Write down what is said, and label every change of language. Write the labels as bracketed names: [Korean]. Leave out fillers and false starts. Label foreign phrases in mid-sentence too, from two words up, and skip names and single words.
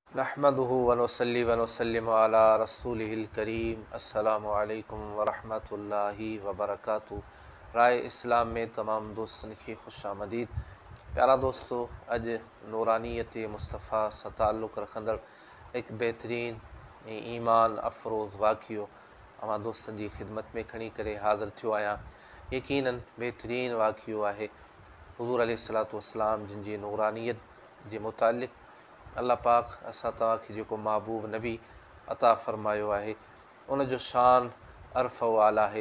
[Arabic] نحمده ونصلي ونسلم على رسوله الكريم. السلام عليكم ورحمة الله وبركاته. [Sindhi] राय इस्लाम में तमाम दोस्तन की खुश आमदीद। प्यारा दोस्तों, अॼु नूरानियत मुस्तफ़ा सां ताल्लुक़ रखंदड़ एक बेहतरीन ईमान अफ़रोज़ वाक़ियो अवां दोस्तन जी ख़िदमत में खणी करे हाज़िर थियो आहियां। यकीनन बेहतरीन वाक़ियो आहे हुज़ूर [Arabic] عليه الصلاة والسلام [Sindhi] जिन जी नूरानियत जे मुतालिक़ अल्लाह पाक असां तव्हांखे जेको महबूब नबी अता फ़रमायो आहे उन जो शान अर्फ़ व आला आहे।